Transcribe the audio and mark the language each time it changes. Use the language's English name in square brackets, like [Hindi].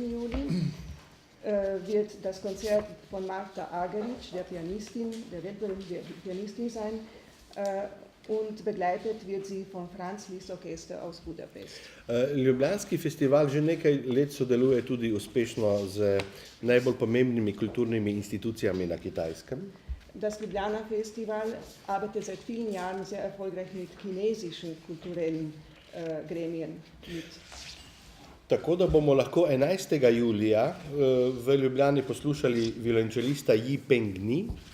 [German] Juli wird das Konzert von Marta Argerich, der weltberühmten Pianistin sein, und begleitet wird sie vom Franz Liszt Orchester aus Budapest. [Slovenian] Ljubljanski festival že nekaj let sodeluje tudi uspešno z najbolj pomembnimi kulturnimi institucijami na Kitajskem. [German] Das Ljubljana Festival arbeitet seit vielen Jahren sehr erfolgreich mit chinesischen kulturellen Gremien mit. [Slovenian] Tako da bomo lahko 11. julija v Ljubljani poslušali violončelista Yi Pengni,